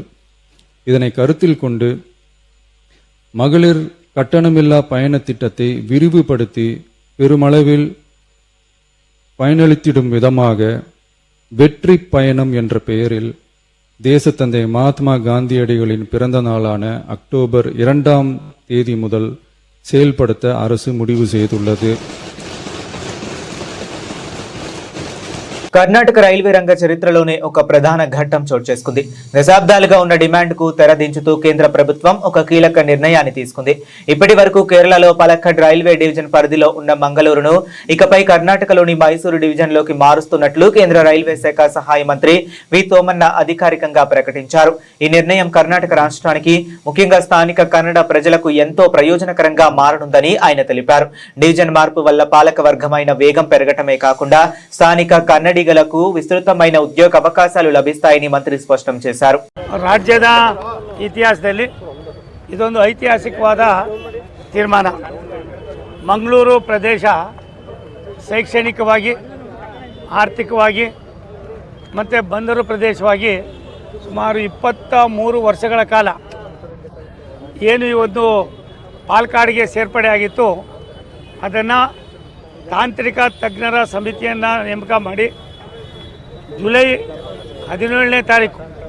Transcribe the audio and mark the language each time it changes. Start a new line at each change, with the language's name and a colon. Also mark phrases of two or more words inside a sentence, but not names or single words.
Tamil: இதனை கருத்தில் கொண்டு மகளிர் கட்டணமில்லா பயண திட்டத்தை விரிவுபடுத்தி பெருமளவில் பயனளித்திடும் விதமாக வெற்றி பயணம் என்ற பெயரில் தேசத்தந்தை மகாத்மா காந்தியடிகளின் பிறந்த நாளான அக்டோபர் 2ஆம் தேதி முதல் செயல்படுத்த அரசு முடிவு செய்துள்ளது.
Telugu: కర్ణాటక రైల్వే రంగ చరిత్రలోనే ఒక ప్రధాన ఘట్టం చోటు చేసుకుంది. దశాబ్దాలుగా ఉన్న డిమాండ్కు తెరదించుతూ కేంద్ర ప్రభుత్వం ఒక కీలక నిర్ణయాన్ని తీసుకుంది. ఇప్పటి వరకు కేరళలో పలక్కడ్ రైల్వే డివిజన్ పరిధిలో ఉన్న మంగళూరును ఇకపై కర్ణాటకలోని మైసూరు డివిజన్లోకి మారుస్తున్నట్లు కేంద్ర రైల్వే శాఖ సహాయ మంత్రి వి తోమన్న అధికారికంగా ప్రకటించారు. ఈ నిర్ణయం కర్ణాటక రాష్ట్రానికి, ముఖ్యంగా స్థానిక కన్నడ ప్రజలకు ఎంతో ప్రయోజనకరంగా మారనుందని ఆయన తెలిపారు. డివిజన్ మార్పు వల్ల పాలక వర్గమైన వేగం పెరగటమే కాకుండా స్థానిక కన్నడిగలకు విస్తృతమైన ఉద్యోగ అవకాశాలు లభిస్తాయని మంత్రి స్పష్టం చేశారు.
Kannada: ರಾಜ್ಯದ ಇತಿಹಾಸದಲ್ಲಿ ಇದೊಂದು ಐತಿಹಾಸಿಕವಾದ ತೀರ್ಮಾನ. ಮಂಗಳೂರು ಪ್ರದೇಶ ಶೈಕ್ಷಣಿಕವಾಗಿ, ಆರ್ಥಿಕವಾಗಿ ಮತ್ತು ಬಂದರು ಪ್ರದೇಶವಾಗಿ ಸುಮಾರು 23 ವರ್ಷಗಳ ಕಾಲ ಏನು ಈ ಒಂದು ಪಾಲಕ್ಕಾಡ್ಗೆ ಸೇರ್ಪಡೆ ಆಗಿತ್ತು, ಅದನ್ನು ತಾಂತ್ರಿಕ ತಜ್ಞರ ಸಮಿತಿಯನ್ನು ನೇಮಕ ಮಾಡಿ ಜುಲೈ 17ನೇ ತಾರೀಕು